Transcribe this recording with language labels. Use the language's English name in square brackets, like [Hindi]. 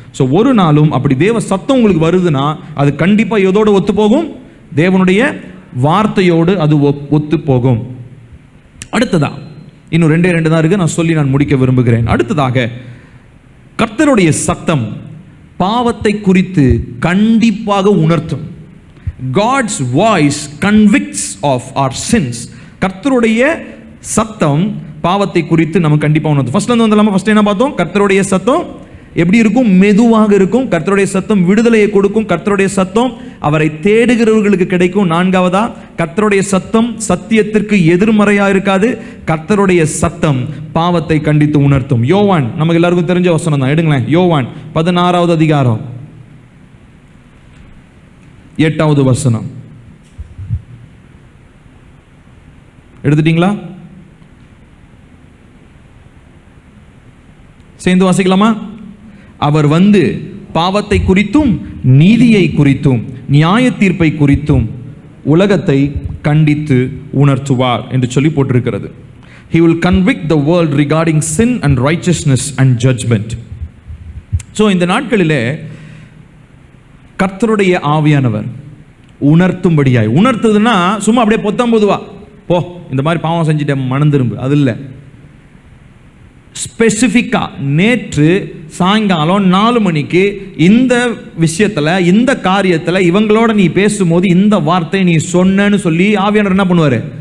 [Tamil] So ஒரு நாளும் அப்படி தேவ சத்தம் உங்களுக்கு வருதுன்னா அது கண்டிப்பாக எதோடு ஒத்து போகும்? தேவனுடைய வார்த்தையோடு அது ஒத்து போகும். அடுத்ததா இன்னும் 2 தான் இருக்கு, நான் சொல்லி நான் முடிக்க விரும்புகிறேன். அடுத்ததாக கர்த்தருடைய சத்தம் பாவத்தை குறித்து கண்டிப்பாக உணர்த்தும். [English] God's voice convicts of our sins. [Tamil] கர்த்தருடைய சத்தம் பாவத்தை குறித்து நம்ம கண்டிப்பாக உணர்த்தும். ஃபர்ஸ்ட் என்ன பார்த்தோம்? கர்த்தருடைய சத்தம் எப்படி இருக்கும்? மெதுவாக இருக்கும். கர்த்தருடைய சத்தம் விடுதலையை கொடுக்கும். கர்த்தருடைய சத்தம் அவரை தேடுகிறவர்களுக்கு கிடைக்கும். நான்காவதா, கர்த்தருடைய சத்தம் சத்தியத்திற்கு எதிர்மறையா இருக்காது. கர்த்தருடைய சத்தம் பாவத்தை கண்டித்து உணர்த்தும். யோவான், நமக்கு எல்லாருக்கும் தெரிஞ்ச வசனம் தான், எடுங்களேன். யோவான் 16வது அதிகாரம் 8வது வசனம். எடுத்துட்டீங்களா? சேர்ந்து வாசிக்கலாமா? அவர் வந்து பாவத்தை குறித்தும் நீதியை குறித்தும் நியாய தீர்ப்பை குறித்தும் உலகத்தை கண்டித்து உணர்த்துவார் என்று சொல்லி போட்டிருக்கிறது. [English] He will convict the world regarding sin and righteousness and judgment. [Tamil] So இந்த நாட்களிலே கர்த்தருடைய ஆவியானவர் உணர்த்தும்படியாய், உணர்த்துதுன்னா சும்மா அப்படியே பொத்தாம்பதுவா போ இந்த மாதிரி பாவம் செஞ்சுட்டேன் மனம் திரும்பு, அது இல்லை. ஸ்பெசிஃபிக்காக நேற்று சாயங்காலம் 4 மணிக்கு இந்த விஷயத்தில், இந்த காரியத்தில் இவங்களோட நீ பேசும்போது இந்த வார்த்தை நீ சொன்னேன்னு சொல்லி ஆவியானவர் என்ன பண்ணுவார்?